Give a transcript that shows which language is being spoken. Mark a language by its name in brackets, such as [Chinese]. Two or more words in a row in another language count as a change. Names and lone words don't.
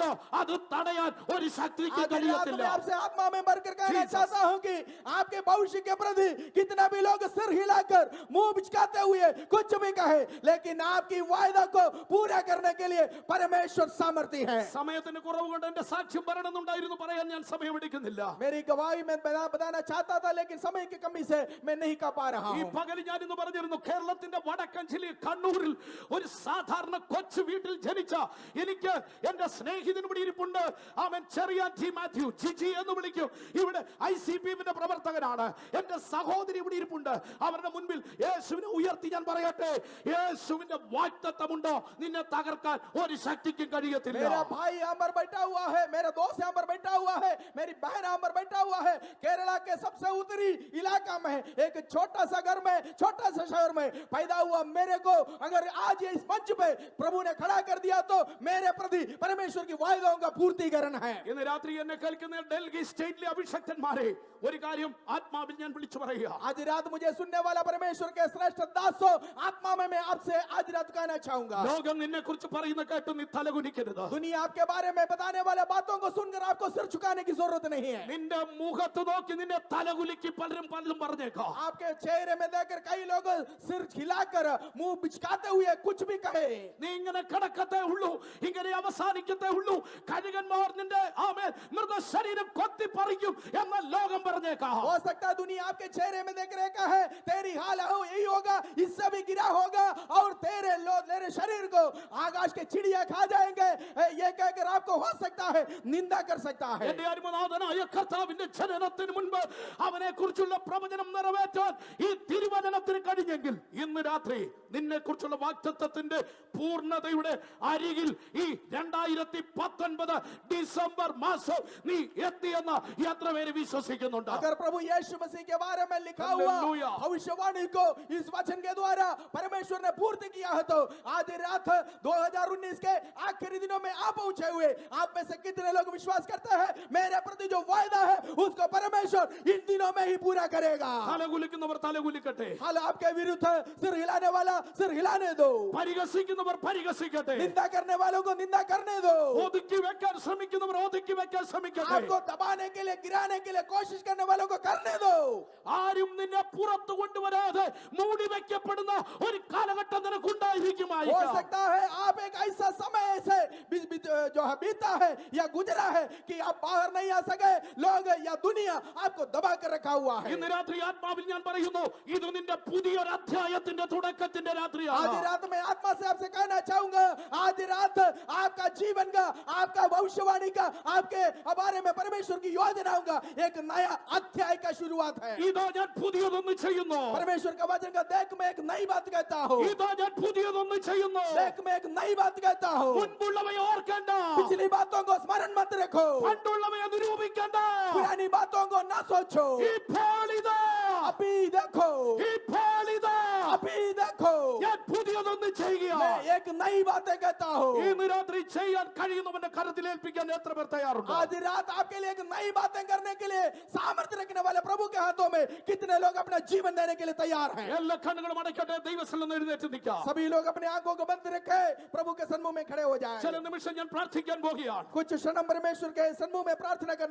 [Malayalam] അത് തടയാൻ ഒരു ശക്തിക്ക് കഴിയത്തില്ല. [Hindi] आपसे आत्मा में भरकर कहना चाहता हूं कि आपके भविष्य के प्रति कितना भी लोग सिर हिलाकर मुंह बिचकाते हुए कुछ भी कहे, लेकिन आपकी वायदा को पूरा करने के लिए परमेश्वर सामर्थ्य है। [Malayalam] സമയത്തിന് കുറവ് കൊണ്ട് എന്റെ സാക്ഷ്യം പറയണമെന്നുണ്ടായിരുന്നു, പറയാൻ ഞാൻ സമയമെടുക്കുന്നില്ല. [Hindi] मेरी गवाही में बताना चाहता था, लेकिन समय की कमी से मैं नहीं कर पा रहा [Malayalam] ഈ [Hindi] हूं। [Malayalam] പകൽ ഞാൻ ഇന്ന് പറഞ്ഞിരുന്നു, കേരളത്തിന്റെ വടക്കൻ ജില്ലയിൽ കണ്ണൂരിൽ ഒരു സാധാരണ കൊച്ചു വീട്ടിൽ ജനിച്ച എനിക്ക് എന്റെ സ്നേഹിതൻ ഇവിടെ ഇരിപ്പുണ്ട്. അവൻ ചെറിയാൻ ടി മാത്യു, ജിജി എന്ന് വിളിക്കും. ഇവിടെ ICPന്റെ പ്രവർത്തകനാണ്. എന്റെ സഹോദരി ഇവിടെ ഇരിപ്പുണ്ട്. അവരുടെ മുൻപിൽ യേശുവിനെ ഉയർത്തി ഞാൻ പറയട്ടെ, യേശുവിന്റെ വാഗ്ദത്തമുണ്ടോ നിന്നെ തകർക്കാൻ ഒരു ശക്തിക്കും കഴിയത്തില്ല. [Hindi] मेरा भाई यहाँ पर बैठा हुआ है, मेरा दोस्त यहाँ पर बैठा हुआ है, मेरी बहन यहाँ पर बैठा हुआ है। केरला के सबसे उत्तरी इलाका में एक छोटा सा घर में, छोटा सा शहर में पैदा हुआ मेरे को अगर आज ये इस मंच पे प्रभु ने खड़ा कर दिया तो मेरे प्रति परमेश्वर की वायदों का पूर्तिकरण है। [Malayalam] ഇന്ന് രാത്രി എന്നെ കേൾക്കുന്ന ഡൽഹി സ്റ്റേറ്റിലെ അഭിഷക്തന്മാരെ ഒരു കാര്യം ആത്മാവിൽ ഞാൻ വിളിച്ചു പറയുക. [Hindi] आज रात मुझे सुनने वाला परमेश्वर के श्रेष्ठ दासों, आत्मा में मैं आपसे आज रात कहना चाहूंगा, [Malayalam] ലോകം നിന്നെ കുറിച്ച് പറയുന്ന കേട്ട് നീ തലകുനിക്കരുത്. [Hindi] दुनिया आपके बारे में बताने वाले बातों को सुनकर आपको सिर झुकाने की जरूरत नहीं है। [Malayalam] നിന്റെ മുഖത്ത് നോക്കി നിന്നെ തലകുലുക്കി പലരും പലരും പറഞ്ഞേക്കാം. [Hindi] आपके चेहरे में देखकर कई लोग सिर हिलाकर मुंह बिचकाते हुए कुछ भी कहे। [Malayalam] നീ ഇങ്ങനെ കിടക്കത്തേ ഉള്ളൂ, ഇങ്ങനെ അവസാനിക്കത്തേ ഉള്ളൂ, കഴുകന്മാർ നിന്റെ ആമേൻ മൃതശരീരം കൊത്തിപ്പറിക്കും എന്ന് ലോകം പറഞ്ഞേക്കാം. [Hindi] हो सकता है दुनिया आपके चेहरे में देख रहे है तेरी हाल हो यही होगा, इससे भी गिरा होगा और तेरे शरीर को आकाश के चिड़िया खा जाएंगे, ये कहकर आपको हो सकता है निंदा कर सकता है। [Malayalam] എന്റെ അരുമനാഥനായ കർത്താവിന്റെ ജനനത്തിന് മുൻപ് അവനെ കുറിച്ചുള്ള പ്രവചനം നിറവേറ്റാൻ ഈ തിരുവചനത്തിന് കഴിഞ്ഞെങ്കിൽ ഇന്ന് രാത്രി നിന്നെ കുറിച്ചുള്ള വാഗ്ദത്തത്തിന്റെ പൂർണ്ണതയുടെ അരികിൽ ഈ 2019 ഡിസംബർ മാസം നീ എത്തിയെന്ന് എത്ര പേര് വിശ്വസിക്കുന്നുണ്ട്? [Hindi] अगर प्रभु यीशु मसीह के बारे में लिखा हालेलुया। हुआ भविष्यवाणी को इस वचन के द्वारा परमेश्वर ने पूर्ति किया है तो आज रात 2019 के आखिरी दिनों में आप पहुंचे हुए आप में से कितने लोग विश्वास करते हैं मेरे प्रति जो वायदा है उसको परमेश्वर इन दिनों में ही पूरा करेगा। [Malayalam] തലകുലിക്കുന്നവർ തലകുലിക്കട്ടെ. [Hindi] हाल आपके विरुद्ध सिर हिलाने वाला सिर हिलाने दो, [Malayalam] പരിഹസിക്കുന്നവർ പരിഹസിക്കട്ടെ, [Hindi] निंदा करने वालों को निंदा करने दो, [Malayalam] ഒതുക്കി വെക്കാൻ ശ്രമിക്കുന്നവർ ഒതുക്കി വെക്കാൻ ശ്രമിക്കട്ടെ. [Hindi] आपको दबाने के लिए गिराने के लिए कोशिश करने वालों को करने दो. [Malayalam] ആരും നിന്നെ പുറത്തു കൊണ്ടുവരാതെ മൂടി വെക്കപ്പെടുന്ന ഒരു കാലഘട്ടം [Hindi] हो [Malayalam] നിനക്കുണ്ടായിരിക്കുമായിരിക്കാം. [Hindi] सकता है आप एक ऐसा समय से जो है बीता है या गुजरा है कि आप बाहर नहीं आ सके, लोग या दुनिया आपको दबा कर रखा हुआ है. [Malayalam] ഇന്ന് രാത്രി ആത്മാവിൽ ഞാൻ പറയുന്നു, ഇത് നിന്റെ പുതിയൊരു അധ്യായത്തിന്റെ തുടക്കത്തിന്റെ [Hindi] आज [Malayalam] രാത്രിയാണ്. [Hindi] रात में आत्मा से आपसे कहना चाहूंगा, आज रात आपका जीवन का, आपका भविष्यवाणी का, आपके बारे में परमेश्वर की योजनाओं का एक नया अध्याय का शुरुआत है. [Malayalam] ഇതാ ഞാൻ പുതിയതൊന്ന് ചെയ്യുന്നു, [Hindi] परमेश्वर का वचन का देख मैं एक नई बात कहता हूँ, [Malayalam] ഇതാ ഞാൻ പുതിയതൊന്ന് ചെയ്യുന്നു. [Hindi] देख मैं एक नई बात कहता हूँ. [Malayalam] മുൻപുള്ളവയെ ഓർക്കണ്ട, [Hindi] पिछली बातों को स्मरण मत रखो, [Malayalam] പണ്ടുള്ളവയെ നിരൂപിക്കണ്ട. [Hindi] पुरानी बातों को न सोचो. [Malayalam] ഇപ്പോൾ ഇതാ, [Hindi] अभी देखो, [Malayalam] ഇപ്പോൾ ഇതാ, [Hindi] अभी देखो, [Malayalam] ഞാൻ പുതിയതൊന്ന് ചെയ്യുക. [Hindi] मैं एक नई बातें कहता हूँ. [Malayalam] ഇന്ന് രാത്രി ചെയ്യാൻ കഴിയുന്നവന്റെ കരത്തിൽ ഏൽപ്പിക്കാൻ എത്ര പേർ തയ്യാറുണ്ട്? [Hindi] आज रात आपके लिए एक नई बातें करने के लिए सामर्थ्य रखने वाले प्रभु के हाथों में कितने लोग अपना जीवन देने के लिए तैयार हैं? [Malayalam] എല്ലാ കണ്ണുകളും അടയ്ക്കട്ടെ, ദൈവസ്ഥലം എഴുന്നേറ്റ് നിൽക്കാം. [Hindi] सभी लोग अपने आंखों को बंद रखे, प्रभु के सन्मुख में खड़े हो जाएं. [Malayalam] ചില നിമിഷം ഞാൻ പ്രാർത്ഥിക്കാൻ പോകുകയാണ്. [Hindi] कुछ क्षण परमेश्वर के सन्मुख में प्रार्थना करने